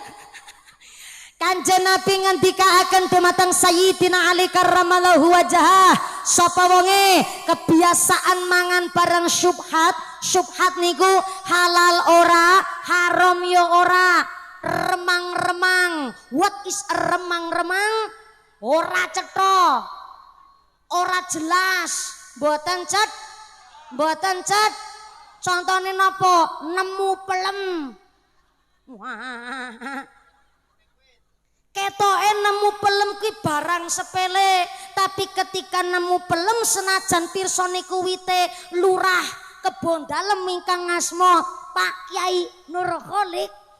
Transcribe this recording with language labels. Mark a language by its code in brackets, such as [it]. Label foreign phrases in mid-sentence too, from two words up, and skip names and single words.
[jv] Kanjeng Nabi ngendikaaken dumateng Sayyidina Ali [ar] كرم الله وجهه [jv] sapa wonge kebiasaan mangan barang syubhat niku halal ora haram yo ora remang-remang. [en] What is a remang-remang? [jv] Ora cetha, ora jelas, mboten cet. Contone napa? Nemu pelem. Wah. Ketoke nemu pelem kuwi barang sepele, tapi ketika nemu pelem senajan pirsa niku wite lurah Kebon Dalem ingkang asma Pak Kyai Nurholik.